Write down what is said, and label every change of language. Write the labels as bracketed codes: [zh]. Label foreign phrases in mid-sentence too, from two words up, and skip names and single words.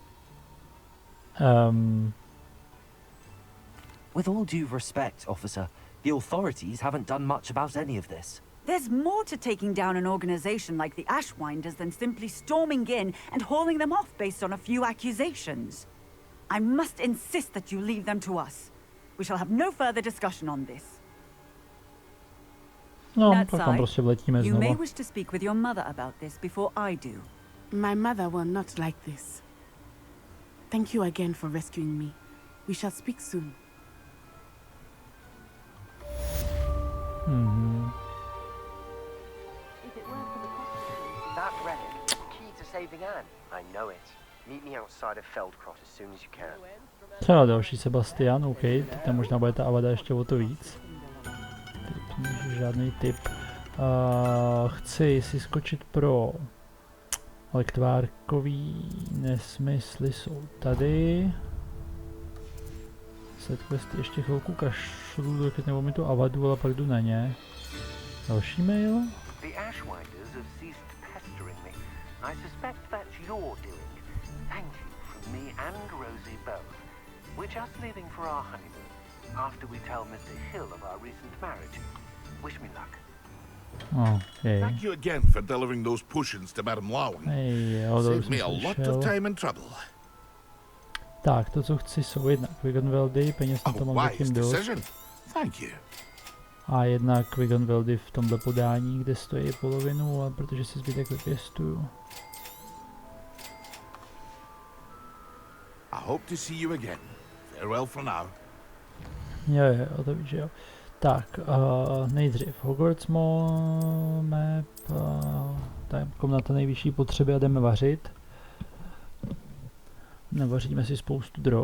[en] With all due respect, officer, the authorities haven't done much about any of this. There's more to taking down an organization like the Ashwinders than simply storming in and hauling them off based on a few accusations. I must insist that you leave them to us. We shall have no further discussion on this. [cs] No, pak tam prostě vletíme [en] you may [cs] znova. [en] wish to speak with your mother about this before I do. My mother will not like this. Thank you again for rescuing me. We shall speak soon. That relic, key to saving Anne. I know it. Meet me outside of Feldcrot as soon as you can. [cs] Třeba další Sebastian, OK, tam možná bude ta Avada ještě o to víc. Žádný tip. Chci si skočit pro lektvárkový nesmysly jsou tady. Set questy ještě chvilku kašlu, dokud nebo mi tu avadu, ale pak jdu na ně. Další mail. [en] The Ashwinders have ceased pestering me. I suspect that's your doing. Thank you from me and Rosie both. We're just leaving for our honeymoon after we tell Mr. Hill of our recent marriage. Wish me luck. Okay. Thank you again for delivering those potions to Madame Lowen. Saved me a lot of time and trouble. [cs] Tak, to, co chci, jsou jednak Wiggenweldy, peněz na to mám zatím dost. [en] Thank you. [cs] A jednak Wiggenweldy v tomhle podání, kde stojí polovinu, ale protože si zbytek vypěstuju. [en] I hope to see you again. Farewell for now. [cs] Jo, to víš, že jo. Tak, nejdřív Hogwarts map, tak komnata nejvyšší potřeby a jdeme vařit. Navaříme si spoustu drog.